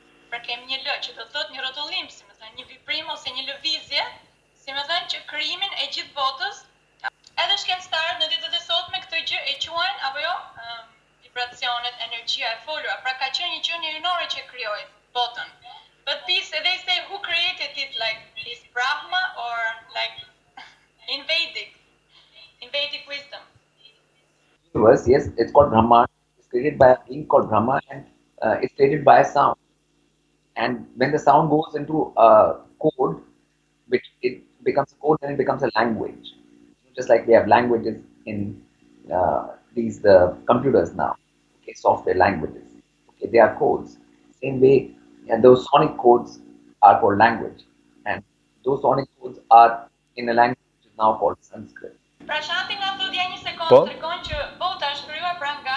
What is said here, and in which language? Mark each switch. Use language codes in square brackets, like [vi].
[sq] Pra kemi një l që do thotë një rrotullim, si më thënë, një vibrim ose një lëvizje, si më thënë, që krijimin e gjithë botës. Edhe shkencëtarët në ditët e sotme këtë gjë e quajnë apo jo, vibracionet, energjia e folura. Pra ka qenë një qenie hynore që krijoi botën. [en] But this, they say, who created it? Like, is Brahma or like in Vedic wisdom? Universe, yes, it's called Brahman. It's created by a being called Brahma, and it's created by a sound. And when the sound goes into a code, which it becomes a code, then it becomes a language. Just like we have languages in the computers now, okay, software languages. Okay, they are codes. Same way, and those sonic codes are called language, and those sonic codes are in a language which is now called Sanskrit. [sq] Prashanti na thotë ja një sekondë, tregon që bota është krijuar pra